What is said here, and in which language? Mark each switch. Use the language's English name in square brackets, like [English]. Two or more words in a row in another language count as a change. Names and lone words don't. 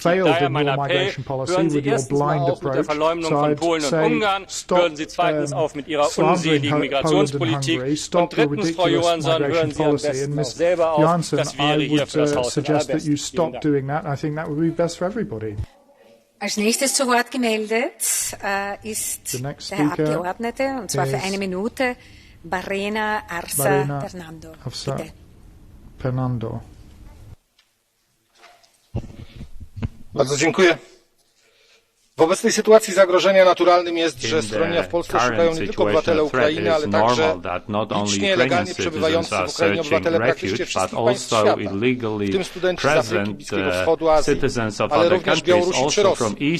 [German] Daher mein Appell, hören Sie erstens mal auf mit der Verleumdung von Polen und Ungarn, hören Sie zweitens auf mit Ihrer unseligen Migrationspolitik und drittens, Frau Johansson, hören Sie am besten auch selber auf. Das wäre hier für das Haus am besten. Als nächstes zu Wort gemeldet ist der Herr Abgeordnete, und zwar für 1 Minute, Barena Arsa Fernando. Bitte. [Polish] Fernando. Bardzo dziękuję. W obecnej sytuacji zagrożenia naturalnym jest, że schronienia w Polsce szukają nie tylko obywatele Ukrainy, ale także licznie legalnie przebywający w Ukrainie obywatele praktycznie wszystkich państw świata, w tym studenci z Afryki, Bliskiego Wschodu, Azji, ale również Białorusi czy Rosji.